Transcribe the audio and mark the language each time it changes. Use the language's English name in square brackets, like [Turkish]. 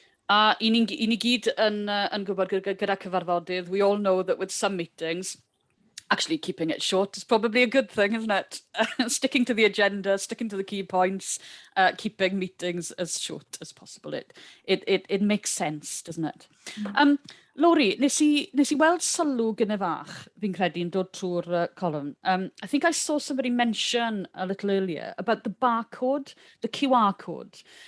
[Welsh] I ni gyd yn gwybod gyda cyfarfodydd, [English] we all know that with some meetings, actually keeping it short is probably a good thing, isn't it? Sticking to the agenda, sticking to the key points, keeping meetings as short as possible. It makes sense, doesn't it? [Welsh] Lori, nes I weld sylw gyda fach, fi'n credu, yn dod trwy'r column. [English] I think I saw somebody mention a little earlier about the barcode, the QR code.